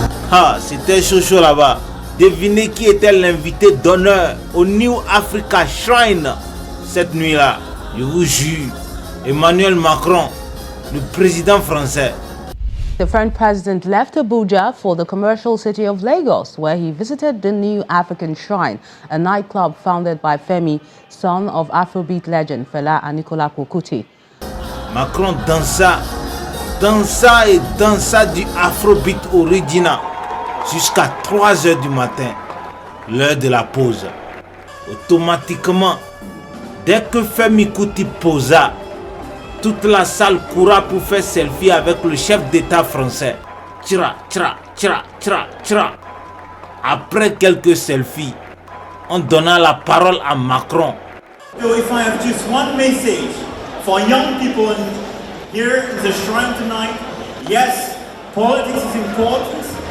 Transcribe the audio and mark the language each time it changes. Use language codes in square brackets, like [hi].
[fr] Ah, c'était chaud là-bas. Devinez qui était l'invité d'honneur au New Africa Shrine cette nuit-là. Je vous jure, Emmanuel Macron, le président français. [en] The French president left Abuja for the commercial city of Lagos, where he visited the New African Shrine, a nightclub founded by Femi, son of Afrobeat legend Fela Anikulapo Kuti. [fr] Macron dansa et dansa du Afrobeat original jusqu'à 3h du matin, l'heure de la pause. Automatiquement, dès que Femi Kuti posa, toute la salle coura pour faire selfie avec le chef d'État français. Tira, tira, tira, tira, tira. Après quelques selfies, on donna la parole à Macron. [en] So if I have just one message for young people here in the shrine tonight, yes, politics is important.